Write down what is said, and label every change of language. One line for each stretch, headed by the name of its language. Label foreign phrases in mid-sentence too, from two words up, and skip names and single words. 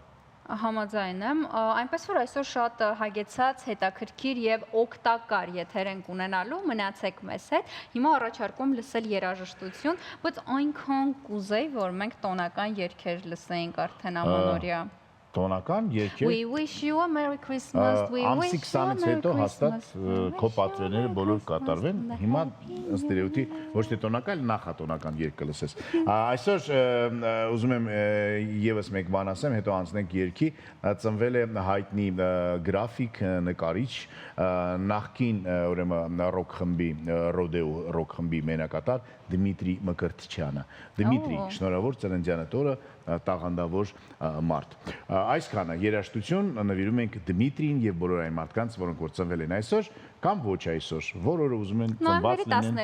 Armenian: Համաձայն եմ, այնպես որ այսօր շատ հագեցած, հետաքրքիր և օգտակար եթեր ենք ունենալու, մնացեք մեզ հետ, հիմա առաջարկում լսել երաժշտություն, բայց այնքան կուզեի, որ մենք տոնական երգեր լսեինք արդեն ամանորյա։ Տոնական երգեր։
English: We wish you a Merry Christmas, we wish you a Merry Christmas։
Armenian: Ամսի 20-ից հետո հաստատ քո պատվերները բոլոր կատարվեն, հիմա ըստ երևույթի ոչ թե տոնական, նախատոնական երգ կլսես։ Այսօր ուզում եմ եւս մեկ բան ասեմ, հետո անցնենք երգի, ծնվել է հայտնի գրաֆիկ, նկարիչ, նախկին ուրեմն ռոք խմբի, Ռոդեո ռոք խմբի մենակատար Դմիտրի Մկրտչյանը։ Դմիտրի, շնորհավոր ծննդյանդ օրը, տաղանդավոր մարդ։ Այսքանը երաժշտություն նվիրում ենք Դմիտրիին եւ բոլոր այն մարդկանց, որոնք որ ծնվել են այսօր կամ ոչ այսօր, որ օրը ուզում են ծնված լինեն։